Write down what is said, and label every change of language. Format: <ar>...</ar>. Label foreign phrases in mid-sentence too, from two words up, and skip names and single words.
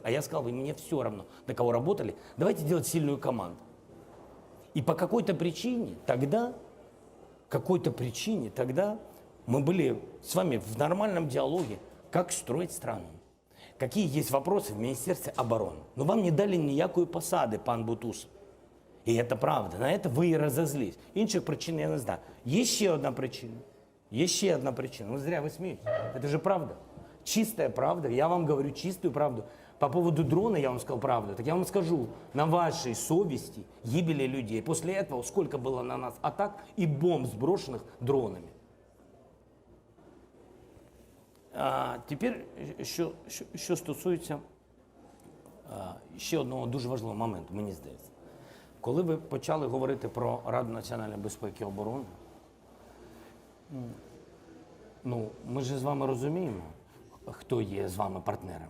<ru>А я сказал, вы мне все равно, на кого работали, давайте делать сильную команду. И по какой-то причине тогда мы были с вами в нормальном диалоге, как строить страну. Какие есть вопросы в Министерстве обороны.</ru> <uk>Но вам не дали ніякої посади, пан Бутусов. І це правда. На це ви і розозлились. Інших причин я не знаю. Є ще одна причина.</uk> <ru>Ну зря вы смеетесь. Это же правда. Чистая правда. Я вам говорю чистую правду. По поводу дрона я вам сказал правду. Так я вам скажу, на вашей совести гибели людей. После этого сколько было на нас атак и бомб, сброшенных дронами.</ru> <uk>А тепер, що стосується ще одного дуже важливого моменту, мені здається. Коли ви почали говорити про Раду національної безпеки і оборони, ми ж з вами розуміємо, хто є з вами партнерами.</uk>